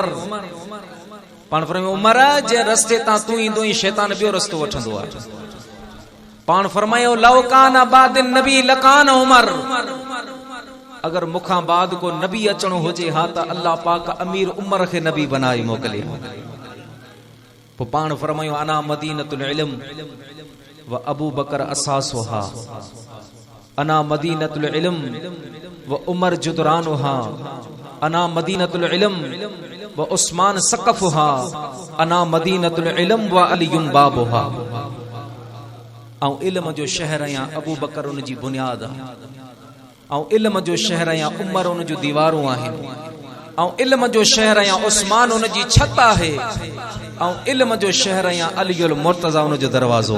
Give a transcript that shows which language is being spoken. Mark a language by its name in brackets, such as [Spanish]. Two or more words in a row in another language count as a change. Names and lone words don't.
[Sindhi] पाण फरमायो उमर जे रस्ते तां तूं ईंदो ई शैतान ॿियो रस्तो वठंदो आहे। पाण फरमायो [Arabic] لو كان بعد نبي لكان عمر. [Sindhi] अगर मुखां बाद को नबी अचणो हुजे हा त अल्लाह पाक अमीर उमर खे नबी बनाई मोकिले। पोइ पाण फरमायो [Arabic] أنا مدينة العلم وأبو بكر أساسها. أنا مدينة العلم وعمر جدرانها. أنا مدينة العلم وعثمان سقفها. أنا مدينة العلم وعلي بابها. [Sindhi] ऐं इल्म जो शहर या अबू बकर उन जी बुनियाद आहे, ऐं इल्म जो शहर या उमर उन जो दीवारूं आहिनि, ऐं इल्म जो शहर या उस्मान उन जी छत आहे, ऐं इल्म जो शहर या अलीउल मुर्तज़ा उन जो दरवाज़ो।